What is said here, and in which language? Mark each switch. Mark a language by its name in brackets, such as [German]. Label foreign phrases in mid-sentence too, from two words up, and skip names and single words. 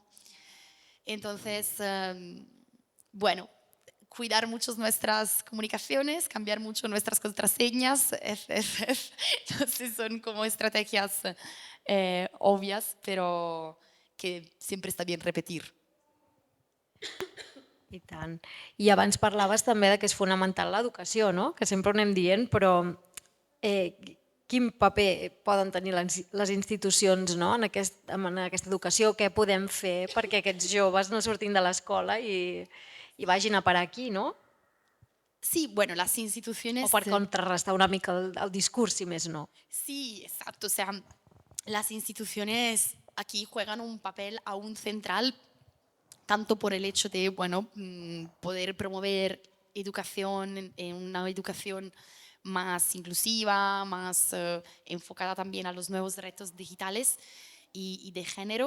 [Spanish] Entonces, bueno, cuidar mucho nuestras comunicaciones, cambiar mucho nuestras contraseñas, entonces son como estrategias obvias, pero que siempre está bien repetir. [Catalan] I tant. I abans parlaves també de que és fonamental l'educació, no? Que sempre ho anem dient, però quin paper poden tenir les institucions, no? en aquesta educació? Què podem fer perquè aquests joves no surtin de l'escola i vagin a parar aquí, no? Sí, bueno, [Spanish] las [Catalan] O [Spanish] instituciones... [Catalan] per contrarrestar una mica el discurs, si més no. [Spanish] Sí, exacto. O sea, las instituciones aquí juegan un papel aún central, tanto por el hecho de, bueno, poder promover educación, una educación más inclusiva, más enfocada también a los nuevos retos digitales y de género.